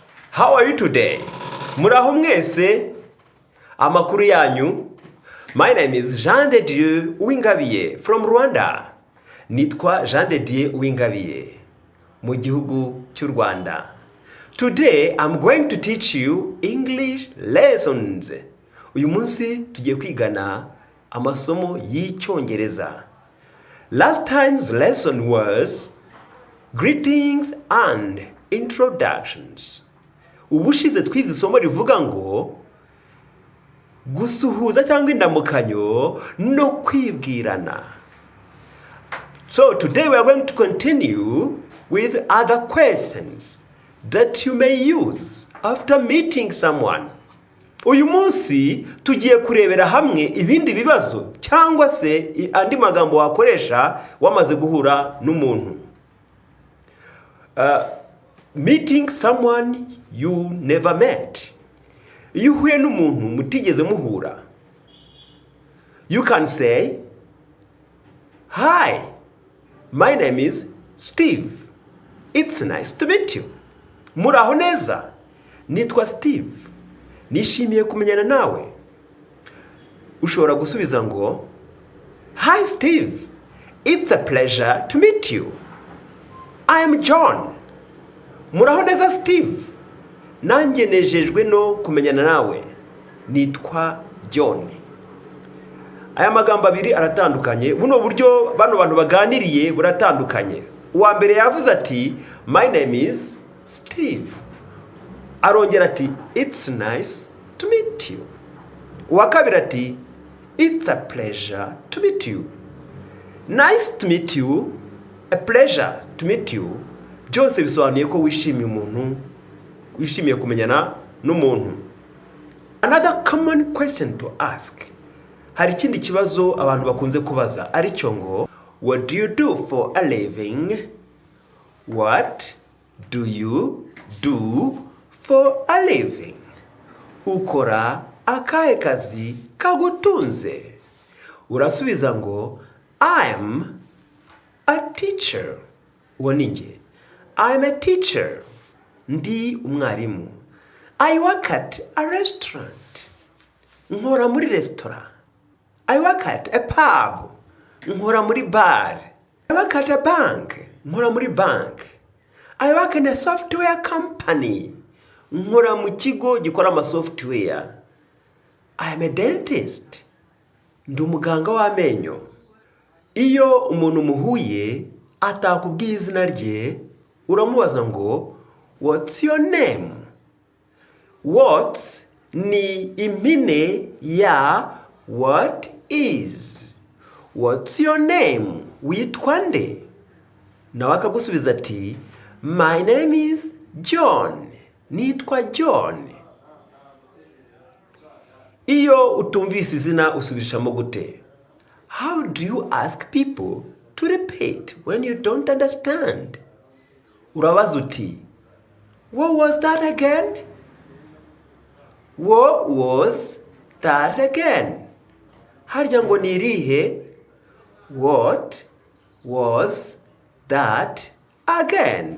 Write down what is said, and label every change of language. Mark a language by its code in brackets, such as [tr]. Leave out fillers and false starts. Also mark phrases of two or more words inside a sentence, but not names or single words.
[en] How are you today? [rw] Muraho mwese? Amakuru yanyu? [en] My name is Jean de Dieu Uwingabiye from Rwanda. [rw] Nitwa Jean de Dieu Uwingabiye mu gihugu cy'u Rwanda. [en] Today I'm going to teach you English lessons. [rw] Uyu munsi tugiye kwigana amasomo y'Icyongereza. [en] Last time's lesson was greetings and introductions. [rw] Ubushize twize isomo rivuga ngo gusuhuza cyangwa indamukanyo no kwibwirana. [en] So today we are going to continue with other questions that you may use after meeting someone. [rw] Uyu munsi tugiye kurebera hamwe ibindi bibazo cyangwa se andi magambo wakoresha wamaze guhura n'umuntu. [en] Meeting someone you never met. [rw] Iyo uhuye n'umuntu mutigeze muhura, [en] you can say, "Hi, my name is Steve. It's nice to meet you." [rw] Muraho neza, nitwa Steve. Nishimiye kumenyana nawe. Ushobora gusubiza ngo, [en] "Hi Steve, it's a pleasure to meet you. I am John." [rw] Muraho neza Steve. Nanjye nejejwe no kumenyana nawe. Nitwa John. Aya magambo abiri aratandukanye. Buno buryo bano bantu baganiriye buratandukanye. Uwa mbere yavuze ati, [en] "My name is Steve." [rw] Arongera ati, [en] "It's nice to meet you." [rw] Uwa kabiri ati, [en] "It's a pleasure to meet you." Nice to meet you, a pleasure to meet you. [rw] Byose bisobanuye ko wishimiye umuntu, wishimiye kumenyana n'umuntu. [en] Another common question to ask. [rw] Hari ikindi kibazo abantu bakunze kubaza aricyo ngo, [en] what do you do for a living? What do you do for a living? [rw] Ukora akahe kazi kagutunze? Urasubiza ngo, [en] I am a teacher. [rw] Uwo ni njye. [en] I am a teacher. [rw] Ndi umwarimu. [en] I work at a restaurant. [rw] Nkora muri restaurant. [en] I work at a pub. [rw] Nkora muri bar. [en] I work at a bank. [rw] Nkora muri bank. [en] I work in a software company. [rw] Nkora mu kigo gikora ama software. [en] I am a dentist. [rw] Ndi umuganga w'amenyo. Iyo umuntu muhuye atakubwiye izina rye, uramubaza ngo, [en] what's your name? [rw] What's ni impine ya [en] what is. What's your name? [rw] Witwa nde? Nawe akagusubiza ati, [en] my name is John. [rw] Nitwa John. Iyo utumvise izina usubirishamo gute? [en] How do you ask people to repeat when you don't understand? [rw] Urabaza uti, [en] what was that again? What was that again? [rw] Harya ngo ni irihe? [en] What was that again?